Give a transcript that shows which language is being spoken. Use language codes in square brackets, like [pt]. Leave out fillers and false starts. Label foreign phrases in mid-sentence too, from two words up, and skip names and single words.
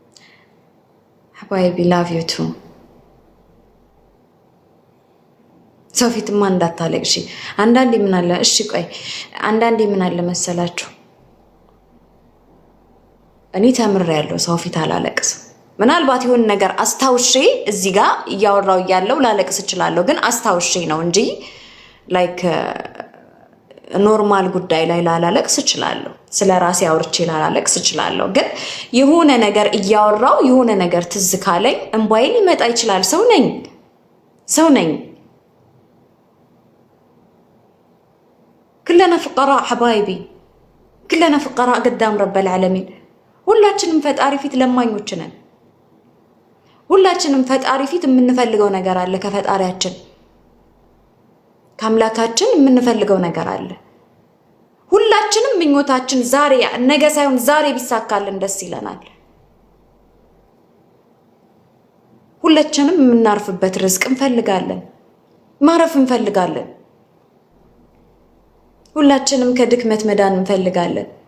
[ar] حبايبي [en] love you too [am] ሰው ፊትማ እንዳታለቅሺ። አንዳንዴ ምን አለ እሺ ቆይ አንዳንዴ ምን አለ መሰላችሁ እኔ ተምሬያለሁ ሰው ፊት አላለቅስም። ምናልባት የሆነ ነገር አስታውሼ እዚህ ጋር እያወራው እያለው ላለቅስ እችላለሁ፣ ግን አስታውሼ ነው እንጂ ላይክ ኖርማል ጉዳይ ላይ ላለቅስ እችላለሁ። ስለ ራሴ አውርቼ ላለቅስ እችላለሁ፣ ግን የሆነ ነገር እያወራው የሆነ ነገር ትዝ ካለኝ እንባዬ ሊመጣ ይችላል። ሰው ነኝ። [ar] كلنا فقراء حبايبي كلنا فقراء قدام رب العالمين [am] ሁላችንም ፈጣሪ ፊት ለማኞች ነን። ሁላችንም ፈጣሪ ፊት የምንፈልገው ነገር አለ። ከፈጣሪያችን ከአምላካችን የምንፈልገው ነገር አለ። ሁላችንም ምኞታችን ዛሬ ነገ ሳይሆን ዛሬ ቢሳካልን ደስ ይለናል። ሁላችንም የምናርፍበት ርዝቅ እንፈልጋለን፣ ማረፍ እንፈልጋለን። ሁላችንም ከድክመት መዳን እንፈልጋለን።